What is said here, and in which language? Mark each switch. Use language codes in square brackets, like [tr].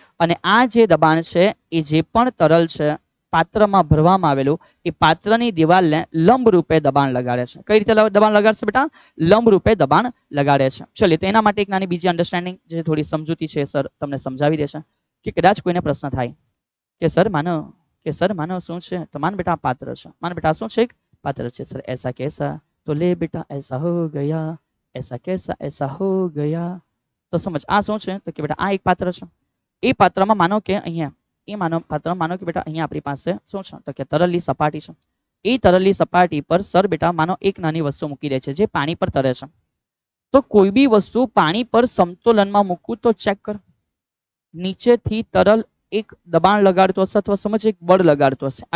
[gu] અને આ જે દબાણ છે એ જે પણ તરલ છે પાત્રમાં ભરવામાં આવેલું એ પાત્રની દિવાલને લંબ રૂપે દબાણ લગાડે છે. કઈ રીતે દબાણ લગાડશે બેટા? લંબ રૂપે દબાણ લગાડે છે. ચલિए, તો એના માટે એક નાની બીજી અન્ડરસ્ટેન્ડિંગ જે થોડી સમજૂતી છે સર તમને સમજાવી દેશે કે કદાચ કોઈને પ્રશ્ન થાય કે સર માનો શું છે, તો માન બેટા પાત્ર છે, માન બેટા શું છે? એક પાત્ર છે. સર [hi] ऐसा कैसा? तो ले बेटा ऐसा हो गया, ऐसा कैसा ऐसा हो गया. [gu] તો સમજ આ શું છે તો કે બેટા આ એક પાત્ર છે. એ પાત્રમાં માનો કે અહીંયા પાત્રમાં માનો કે બેટા અહીંયા આપણી પાસે શું છે તો કે તરલની સપાટી છે. એ તરલની સપાટી પર સર બેટા માનો એક નાની વસ્તુ મૂકી દે છે જે પાણી પર તરે છે. તો કોઈ બી વસ્તુ પાણી પર સમતોલનમાં મૂકવું તો ચેક કર, નીચેથી તરલ એક દબાણ લગાડતો હશે અથવા સમજ એક બળ લગાડતો હશે.